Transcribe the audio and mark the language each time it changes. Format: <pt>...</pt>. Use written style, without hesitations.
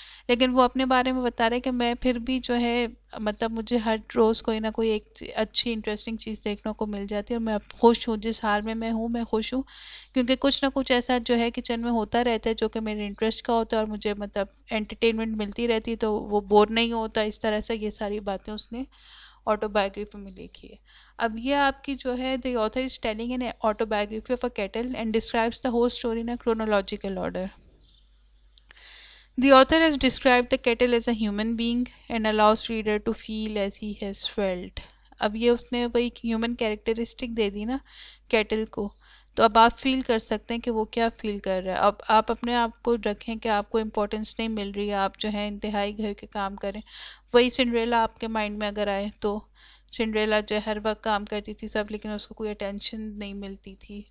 <ur>لیکن وہ اپنے بارے میں بتا رہے کہ میں پھر بھی جو ہے مطلب مجھے ہر روز کوئی نہ کوئی ایک اچھی انٹرسٹنگ چیز دیکھنے کو مل جاتی ہے، اور میں اب خوش ہوں جس حال میں ہوں، میں خوش ہوں کیونکہ کچھ نہ کچھ ایسا جو ہے کچن میں ہوتا رہتا ہے جو کہ میرے انٹرسٹ کا ہوتا ہے اور مجھے مطلب انٹرٹینمنٹ ملتی رہتی ہے، تو وہ بور نہیں ہوتا. اس طرح سے یہ ساری باتیں اس نے آٹوبایوگرافی میں لکھی ہے. اب یہ آپ کی جو ہے</ur> <en>the author is telling an autobiography of a kettle and describes the whole story in a chronological order. The author has described the kettle as a human being and allows reader to feel as he has felt.</en> <ur>اب یہ اس نے وہی human characteristic دے دی نا Cattell کو، تو اب آپ فیل کر سکتے ہیں کہ وہ کیا فیل کر رہا ہے. اب آپ اپنے آپ کو رکھیں کہ آپ کو امپورٹنس نہیں مل رہی ہے، آپ جو ہے انتہائی گھر کے کام کریں. وہی سنڈریلا آپ کے مائنڈ میں اگر آئے تو سنڈریلا جو ہے ہر وقت کام کرتی تھی سب، لیکن اس کو کوئی اٹینشن نہیں ملتی تھی.</ur>